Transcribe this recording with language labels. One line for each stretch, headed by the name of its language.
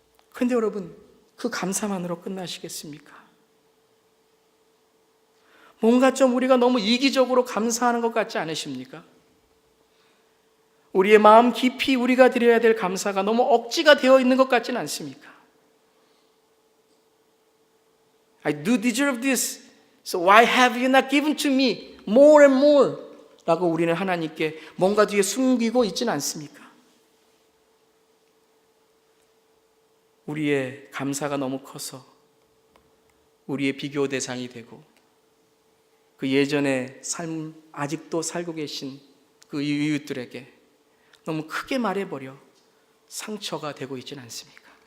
Korean: 그런데 여러분, 그 감사만으로 끝나시겠습니까? 뭔가 좀 우리가 너무 이기적으로 감사하는 것 같지 않으십니까? 우리의 마음 깊이 우리가 드려야 될 감사가 너무 억지가 되어 있는 것 같지는 않습니까?
English: I do deserve this, so why have you not given to me more and more?
Korean: 라고 우리는 하나님께 뭔가 뒤에 숨기고 있지는 않습니까? 우리의 감사가 너무 커서 우리의 비교 대상이 되고, 그 예전의 삶 아직도 살고 계신 그 이웃들에게 너무 크게 말해버려 상처가 되고 있지는 않습니까?